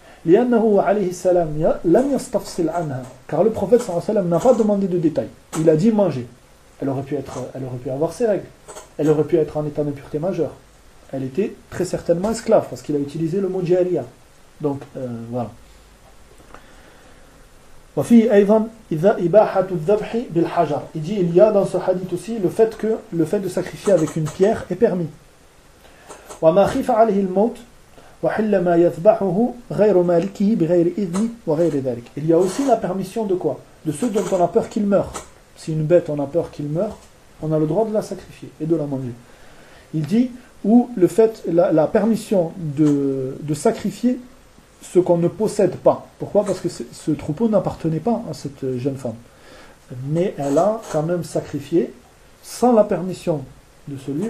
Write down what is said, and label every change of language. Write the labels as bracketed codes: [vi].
[ar] لِأَنَّهُ عَلَيْهِ السَّلَامِ لَمْ يَسْتَفْصِلْ عَنْهَا. [fr] Car le prophète sallallahu alayhi wa sallam n'a pas demandé de détails. Il a dit manger. Elle aurait pu avoir ses règles. Elle aurait pu être en état d'impureté majeure. Elle était très certainement esclave parce qu'il a utilisé le mot jariya. Donc, voilà. [ar] وفي ايضا اذا اباحه الذبح بالحجر. [fr] Il dit, il y a dans ce hadith aussi le fait de sacrifier avec une pierre est permis. [ar] وما خف عليه الموت وحل ما يذبحه غير مالكه بغير اذن وغير ذلك. [fr] Il y a aussi la permission de quoi? De ceux dont on a peur qu'il meure. Si une bête on a peur qu'il meure, on a le droit de la sacrifier et de la manger. Il dit, ou le fait, la permission de sacrifier ce qu'on ne possède pas. Pourquoi? Parce que ce troupeau n'appartenait pas à cette jeune femme. Mais elle a quand même sacrifié sans la permission de celui.